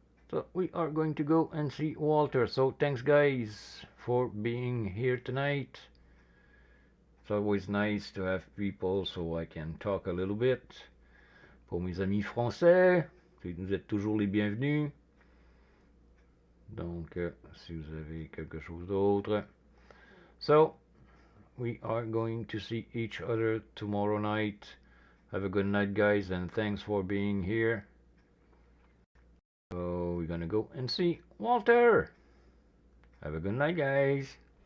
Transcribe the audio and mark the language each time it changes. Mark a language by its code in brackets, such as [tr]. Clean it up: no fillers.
[en] So we are going to go and see Walter. So thanks guys for being here tonight. It's always nice to have people so I can talk a little bit. [fr] Pour mes amis français, vous êtes toujours les bienvenus. Donc, si vous avez quelque chose d'autre. [en] So, we are going to see each other tomorrow night. Have a good night, guys, and thanks for being here. So, we're gonna go and see Walter. Have a good night, guys.